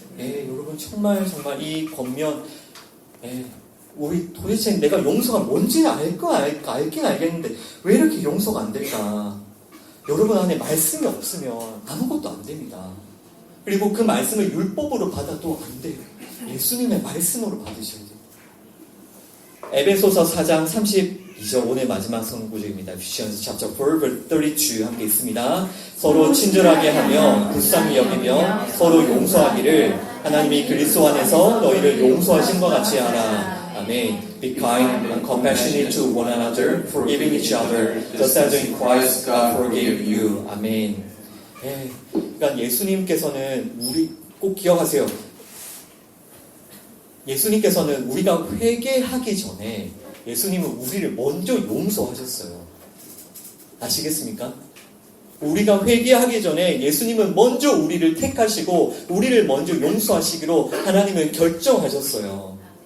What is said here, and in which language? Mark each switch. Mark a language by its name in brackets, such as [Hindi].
[Korean] 네, 여러분 정말 이 권면 우리 도대체 내가 용서가 뭔지 알긴 알겠는데 왜 이렇게 용서가 안 될까? 여러분 안에 말씀이 없으면 아무것도 안 됩니다. 그리고 그 말씀을 율법으로 받아도 안 돼요. 예수님의 말씀으로 받으셔야 돼요. 에베소서 4장 32절 오늘 마지막 선구절입니다. [English] Ephesians chapter 4 verse 32 [Korean] 함께 있습니다. 서로 친절하게 하며 불쌍히 여기며 서로 용서하기를 하나님이 그리스도 안에서 너희를 용서하신 것 같이 하라. 아멘. [English] Be kind and compassionate to one another, forgiving each other, just as in Christ God forgave you. [Korean] 아멘. 네, 그러니까 예수님께서는 우리 꼭 기억하세요. 예수님께서는 우리가 회개하기 전에 예수님은 우리를 먼저 용서하셨어요. 아시겠습니까? 우리가 회개하기 전에 예수님은 먼저 우리를 택하시고 우리를 먼저 용서하시기로 하나님은 결정하셨어요.